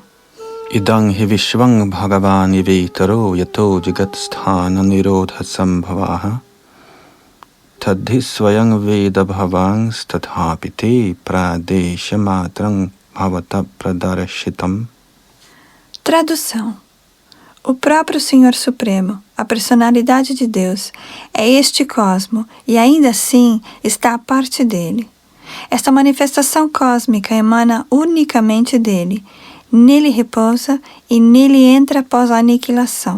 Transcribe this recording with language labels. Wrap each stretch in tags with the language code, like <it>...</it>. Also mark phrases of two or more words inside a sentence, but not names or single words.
<sa>इदं हि विश्वं भगवान् इवेतरो यतो जगत् स्थान निरोध सम्भवाः तद्धि स्वयं वेद भवांस् तथापि ते प्रादेशमात्रं भवतः प्रदर्शितम्.</sa> <pt>Tradução. O próprio Senhor Supremo, a personalidade de Deus, é este cosmo e ainda assim está a parte dele. Esta manifestação cósmica emana unicamente dele, nele repousa e nele entra após a aniquilação.</pt>